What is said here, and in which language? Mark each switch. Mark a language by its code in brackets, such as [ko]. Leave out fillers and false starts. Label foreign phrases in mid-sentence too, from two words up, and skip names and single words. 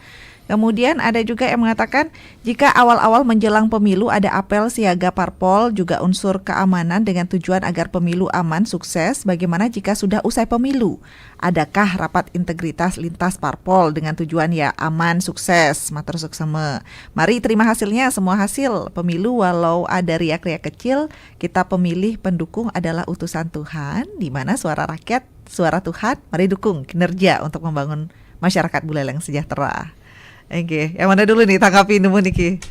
[id] Kemudian ada juga yang mengatakan jika awal-awal menjelang pemilu ada apel siaga parpol juga unsur keamanan dengan tujuan agar pemilu aman sukses. Bagaimana jika sudah usai pemilu? Adakah rapat integritas lintas parpol dengan tujuan ya aman sukses? [ban] Matur suksema. [id] Mari terima hasilnya, semua hasil pemilu walau ada riak-riak kecil, kita pemilih pendukung adalah utusan Tuhan, di mana suara rakyat, suara Tuhan, mari dukung kinerja untuk membangun masyarakat Buleleng sejahtera. Oke, yang mana dulu nih tanggapi dulu Niki?